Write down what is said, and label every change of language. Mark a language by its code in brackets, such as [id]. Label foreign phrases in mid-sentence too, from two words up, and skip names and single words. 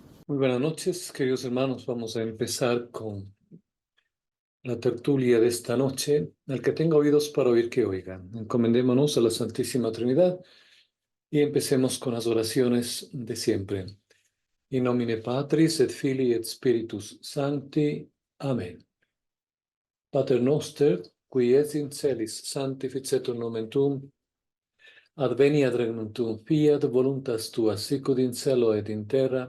[es] Muy buenas noches, queridos hermanos. Vamos a empezar con la tertulia de esta noche. El que tenga oídos para oír, que oiga. Encomendémonos a la Santísima Trinidad y empecemos con las oraciones de siempre. [la] In nomine Patris et Filii et Spiritus Sancti. Amén. Pater noster, qui es in celis, sanctificetur nomen tuum, adveniat regnum tuum, fiat voluntas tua, sicut in cielo et in terra.